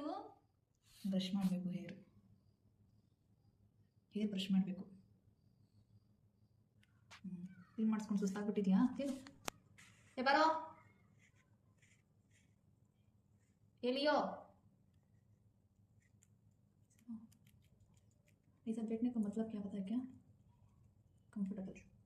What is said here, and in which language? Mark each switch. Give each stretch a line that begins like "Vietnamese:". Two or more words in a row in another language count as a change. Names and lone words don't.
Kannada: ಬ್ರಷ್ ಮಾಡಬೇಕು,
English: hair brush
Kannada: ಮಾಡಬೇಕು. ಕ್ಲೀನ್ ಮಾಡಿಸ್ಕೊಂಡು ಸುಸ್ತಾಗ್ಬಿಟ್ಟಿದ್ಯಾ? ತಿನ್ನು. ಬರೋ ಎಲ್ಲಿಯೋ.
Hindi: ये सब बैठने का मतलब क्या पता है क्या? कंफर्टेबल.